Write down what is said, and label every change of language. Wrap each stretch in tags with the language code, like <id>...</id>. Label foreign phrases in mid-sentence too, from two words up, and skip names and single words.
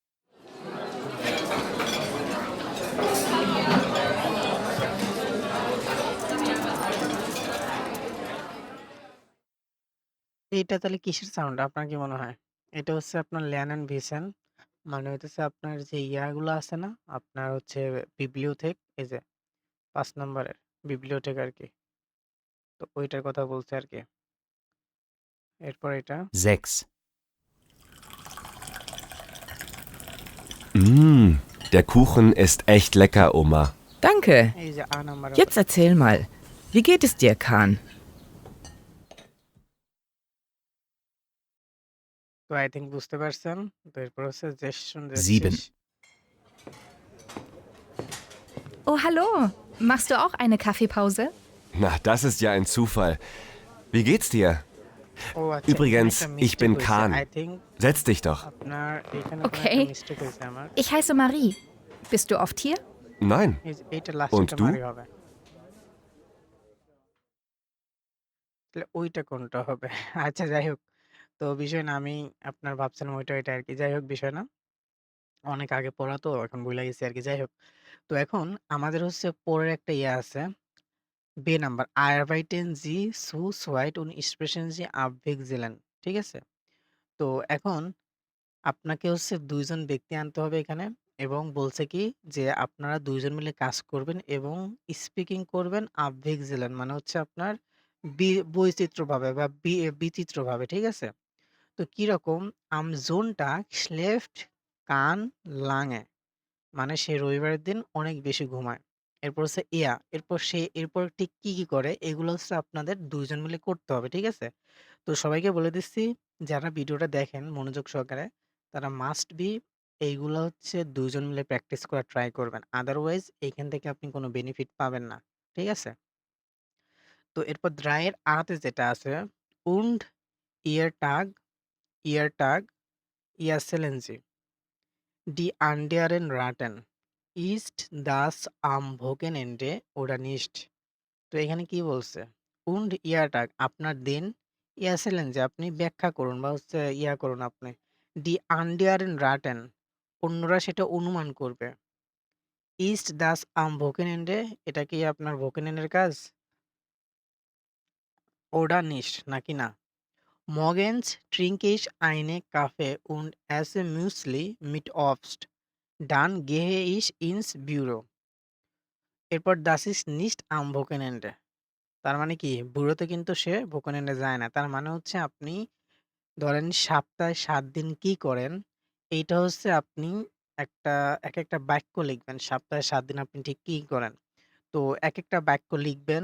<bn>এইটা তাহলে কিসের সাউন্ড আপনার কি মনে হয়? এটা হচ্ছে আপনার ল্যান ভিশন মানে হইতেছে আপনার যে ইয়াগুলো আছে না? আপনার হচ্ছে বিব্লিওথেক এই যে ৫ নাম্বারের বিব্লিওথেক আরকি। তো ওইটার কথা বলছে আরকি। এরপর এটা 6.</bn> <de>Der Kuchen ist echt lecker, Oma. Danke.</de> <bn>এই যে নাম্বার</bn> <de>Jetzt erzähl mal, wie geht es dir, Kahn?</de> <bn>তো</bn> <en>I think</en> <bn>বুঝতে পারছেন। তো এরপর হচ্ছে জেসশন 7.</bn> <de>Oh, hallo. Machst du auch eine Kaffeepause? Na, das ist ja ein Zufall. Wie geht's dir?</de> <bn>ও আচ্ছা এখানে</bn> <de>Übrigens,</de> <bn>একটা</bn> <de>ich</de> <bn>মিস্টেক</bn> <de>bin</de> <bn>হইছে। Kahn.</bn> <en>I think</en> <de>Setz dich doch.</de> <bn>আপনার এখানে কোনো একটা Okay. মিস্টেক হইছে আমার।</bn> <de>Ich heiße Marie. Bist du oft hier? Nein.</de> <bn>এই যে এইটা লাস্টে</bn> <de>Und</de> <bn>একটা</bn> <de>du?</de> <bn>মারি হবে। তাহলে ওইটা কোনটা হবে? আচ্ছা যাই হোক। তো বিষয় না আমি আপনার ভাবছিলাম ওইটা আরকি। যাই হোক বিষয় না। অনেক আগে পড়া তো এখন ভুইলা গেছি আরকি। যাই হোক। তো এখন আমাদের হচ্ছে পরের একটা ইয়ে আছে। বে নাম্বার</bn> <de>Arbeiten Sie zu zweit und sprechen Sie abwechselnd</de> <bn>ঠিক আছে? তো এখন আপনাকে হচ্ছে ২ জন ব্যক্তি আনতে হবে এখানে এবং বলছে কি যে আপনারা ২ জন মিলে কাজ করবেন এবং স্পিকিং করবেন abwechselnd মানে হচ্ছে আপনার বৈচিত্র্যভাবে বা বিচিত্রভাবে, ঠিক আছে? তো কিরকম</bn> <de>am Sonntag schläft Kahn lange</de> <bn>মানে সে রবিবারের দিন অনেক বেশি ঘুমায়। এরপর হচ্ছে এরপর ঠিক কি করে এগুলো হচ্ছে আপনাদের ২ জন মিলে করতে হবে, ঠিক আছে? তো সবাইকে বলে দিচ্ছি যারা ভিডিওটা দেখেন মনোযোগ সহকারে তারা</bn> <en>must be</en> <bn>এইগুলা হচ্ছে ২ জন মিলে প্র্যাকটিস করার ট্রাই করবেন। আদারওয়াইজ এইখান থেকে আপনি কোনো বেনিফিট পাবেন না। ঠিক আছে? তো এরপর ৩ এর আ তে যেটা আছে</bn> <de>und ihr Tag erzählen Sie. Die anderen Ratten. Ist das am Wochenende oder nicht?</de> <bn>তো এখানে কি বলছে?</bn> <de>Und ihr Tag</de> <bn>আপনার দিন erzählen যে আপনি ব্যাখ্যা করুন বা হচ্ছে করুন আপনি।</bn> <de>Die anderen Ratten</de> <bn>অন্যরা সেটা অনুমান করবে।</bn> <de>Ist das am Wochenende</de> <bn>এটা কি আপনার Wochenend এর কাজ?</bn> <de>Oder nicht</de> <bn>নাকি না?</bn> <de>Morgens trinke ich eine Kaffee und esse Müsli mit Obst. Dann gehe ich ins Büro. এরপর Das ist nicht am Wochenende</de> <bn>তার মানে কি? ব্যুরোতে কিন্তু সে Wochenend যায় না। তার মানে হচ্ছে আপনি ধরেন সপ্তাহে ৭ দিন কি করেন? এইটা হচ্ছে আপনি একটা একেকটা বাক্য লিখবেন। সপ্তাহে ৭ দিন আপনি ঠিক কি করেন? তো একেকটা বাক্য লিখবেন।</bn>